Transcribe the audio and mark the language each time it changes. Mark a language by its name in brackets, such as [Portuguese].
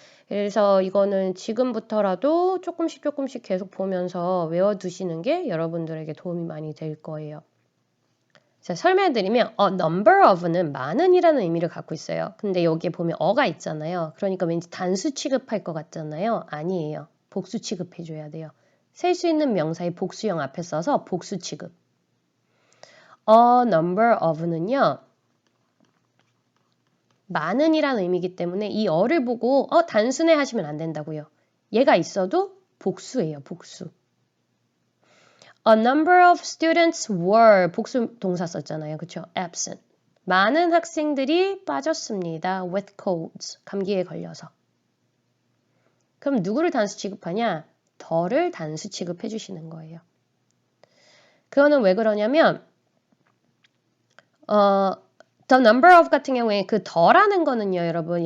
[Korean] 그래서 이거는 지금부터라도 조금씩 계속 보면서 외워두시는 게 여러분들에게 도움이 많이 될 거예요. 자, 설명해드리면 number of는 많은이라는 의미를 갖고 있어요. 근데 여기에 보면 어가 있잖아요. 그러니까 왠지 단수 취급할 것 같잖아요. 아니에요. 복수 취급해줘야 돼요. 셀 수 있는 명사의 복수형 앞에 써서 복수 취급. [English] A number of는요. [Korean] 많은이라는 의미이기 때문에 이 어를 보고 단순해 하시면 안 된다고요. 얘가 있어도 복수예요. 복수. [English] A number of students were [Korean] 복수 동사 썼잖아요. 그쵸? [English] absent. [Korean] 많은 학생들이 빠졌습니다. [English] with colds. [Korean] 감기에 걸려서. 그럼 누구를 단수 취급하냐? 더를 단수 취급해 주시는 거예요. 그거는 왜 그러냐면 [English] the number of [Korean] 같은 경우에 그 더라는 거는요, 여러분.